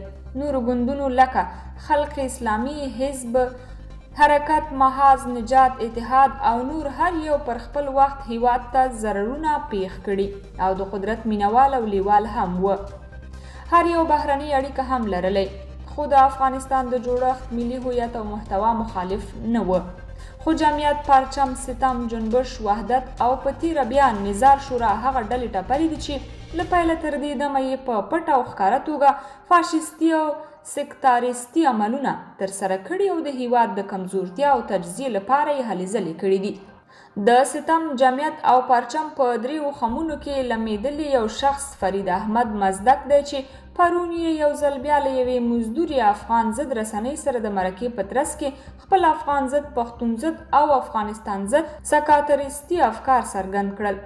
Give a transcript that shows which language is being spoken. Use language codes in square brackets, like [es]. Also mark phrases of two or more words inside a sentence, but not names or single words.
[ps] نورو ګوندونو لکه خلق اسلامي، حزب حرکت، محاذ، نجات، اتحاد او نور هر یو پر خپل وخت هیواد ته ضررونه پیښ کړي او د قدرت مینوال او لیوال هم و. هر یو بهرنۍ اړیکه هم لرلی، خو د افغانستان د جوړښت، ملي هویت او محتوا مخالف نه و. خو جمعیت، پرچم، ستم، جنبش، وحدت او په تېره بیا نظار شورا هغه ډلې ټپلې دي چې له پیله تر دې دمه یې په پټه او ښکاره توګه فاشیستي او سکتاریستي عملونه ترسره کړي او د هیواد د کمزورتیا او تجزیې لپاره یې هلې ځلې کړي دي. د ستم، جمعیت او پرچم په دریو خمونو کې لمېدلی یو شخص فرید احمد مزدک دی چې پرون یې یو ځل بیا له یوې مزدورې افغان ضد رسنۍ سره د مرکې په ترڅ کې خپل افغان ضد، پښتون ضد او افغانستان ضد سکاتریستي افکار څرګند کړل.